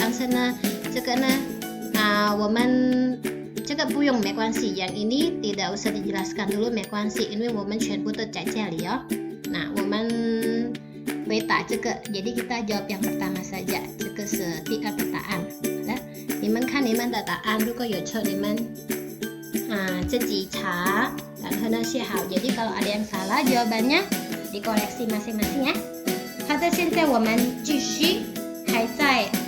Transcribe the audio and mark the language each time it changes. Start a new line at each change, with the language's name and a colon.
Chinese: 但是呢，这个呢，我们这个不用没关系，
Indonesian: yang ini tidak usah dijelaskan dulu
Chinese: 没关系， 因为我们全部都在这里哦。 Nah， 我们回答这个，
Indonesian: jadi kita jawab yang pertama saja，
Chinese: 这个是第2个答案。好的，你们看你们的答案，如果有错，你们自己查。然后呢写好，
Indonesian: jadi kalau ada yang salah jawabannya dikoreksi masing-masing ya。
Chinese: 好的，现在我们继续，还在